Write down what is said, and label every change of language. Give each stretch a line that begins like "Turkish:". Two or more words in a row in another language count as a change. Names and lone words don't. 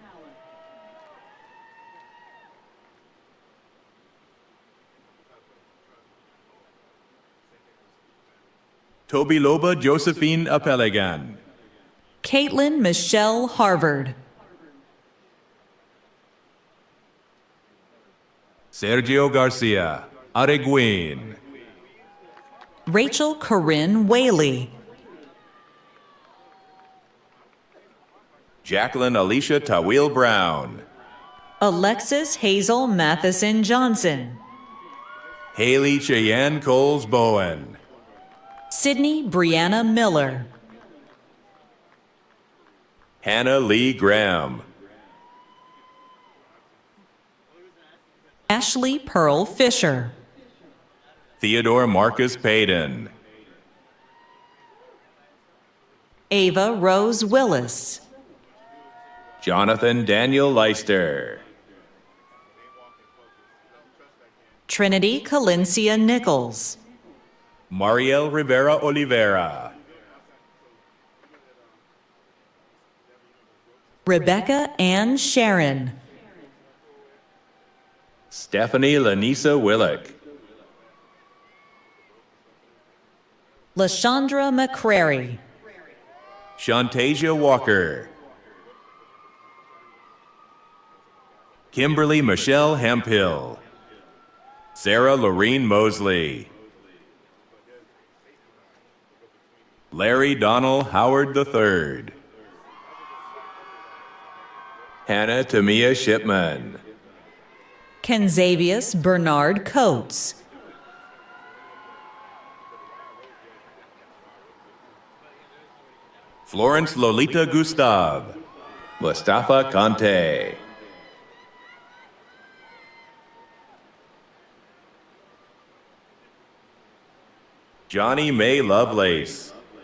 English: Tobiloba Josephine Apelegan. Caitlin Michelle Harvard. Sergio Garcia Areguin. Rachel Corinne Whaley. Jacqueline Alicia Tawil Brown. Alexis Hazel Matheson Johnson. Haley Cheyenne Coles Bowen. Sydney Brianna Miller. Hannah Lee Graham. Ashley Pearl Fisher. Theodore Marcus Payton. Ava Rose Willis. Jonathan Daniel Leister. Trinity Calencia Nichols. Mariel Rivera Oliveira. Rebecca Ann Sharon. Stephanie Lanisa Willick. Lashandra McCrary. Shantasia Walker. Kimberly Michelle Hemphill. Sarah Lorene Mosley. Larry Donald Howard III. Hannah Tamia Shipman. Kenzavius Bernard Coates. Florence Lolita Gustav. Mustafa Conte. Johnny May Lovelace.